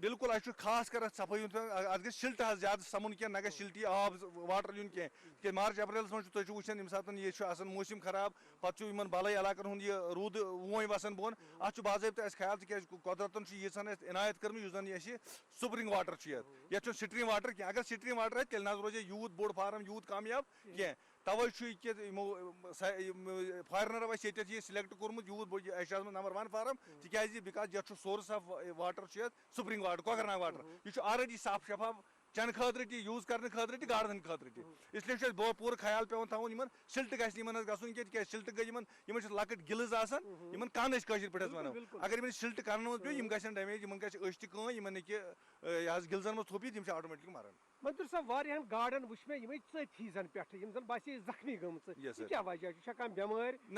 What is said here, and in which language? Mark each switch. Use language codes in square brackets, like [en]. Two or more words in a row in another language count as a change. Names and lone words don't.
[ks] بالکل اَسہِ چھُ خاص کر اتھ صفٲیی ہُنٛد اتھ گژھِ شِلٹہٕ حظ زیادٕ سَمُن کینٛہہ نہ گژھِ شِلٹی آب واٹر یُن کینٛہہ تِکیازِ مارٕچ اپریلس منٛز چھُ تُہۍ چھِو وٕچھان ییٚمہِ ساتہٕ یہِ چھُ آسان موسِم خراب پتہٕ چھُ یِمن بَلٲے علاقن ہُنٛد یہِ روٗد وونۍ وسان بۄن اتھ چھُ باضٲبطہٕ اَسہِ خیال تِکیازِ قۄدرتن چھُ ییٖژہن اَسہِ عنایت کٔرمٕژ یُس زن اَسہِ [en] spring water [ks] چھُ یتھ چھُنہٕ [en] stream water [ks] کینٛہہ اگر سٹریٖم واٹر آسہِ تیٚلہِ نہ حظ روزِ یوٗت بوٚڑ فارم یوٗت کامیاب کینٛہہ توے چھُ یہِ کہِ یِمو فارنرو اَسہِ ییٚتٮ۪تھ یہِ سِلیکٹ کوٚرمُت یوٗت بوٚڑ اَسہِ چھُ آسان نمبر 1 فارم تِکیازِ بِکاز یتھ چھُ [en] source of water [ks] چھُ یتھ [en] spring water [ks] کۄکر ناگ واٹر یہِ چھُ آلریڈی صاف شفاف چن خاطر تہ یوز کرنے خاطر تہ گاڑن ہند خاطر تہ [ur] اس لیے [ks] چھ پور خیال پیوان تھاون یمن سلٹ گژھِ یمن گژھُن کینٛہہ تِکیازِ سلٹ گٔے یمن چھِ لۄکٕٹۍ گِلز آسان یمن کن أسۍ کٲشِر پٲٹھۍ ونو اگر یمن سلٹ کرنہٕ منٛز پیٚو یم گژھن ڈیمیج یمن گژھِ أچھ تہِ کٲم یمن ہیٚکہِ یہِ حظ گِلزن منٛز تھوٚپ یِتھ یِم چھِ آٹومیٹکلی مران. منظور صاحب واریاہن گاڑن وٕچھ مےٚ یِمے ژٔتھی زن پٮ۪ٹھٕ یِم زن باسے زخمی گٔمژٕ یہِ کیٛاہ وجہ چھُ کانٛہہ بٮ۪مٲرۍ